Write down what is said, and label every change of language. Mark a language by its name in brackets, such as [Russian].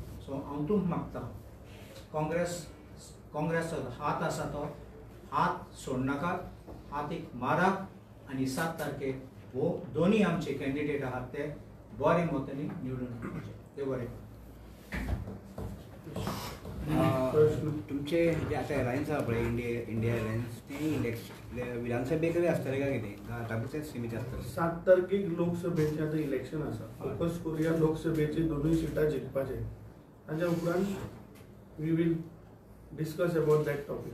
[Goan Konkani] So हांव तुमकां मागता, काँग्रेसचो हात आसा तो हात सोडनाकात, हात एक मारात आनी 7 तारखेक हो दोनी आमचे कॅन्डिडेट आहात ते बरे मतांनी निवडून हाडपाचे. ते बरें. तुमचे जे आता अलायन्स आहा पळय, इंडिया अलायन्स, ते इलेक्शन विधानसभेक आसतले काय कितें, आतांच सीमीत आसतले? 7 तारखेक लोकसभेचें आतां इलेक्शन आसा. फोकस करुया लोकसभेची 2 सिटां जिखपाचे. ताच्या उपरांत [English] We will discuss about that topic.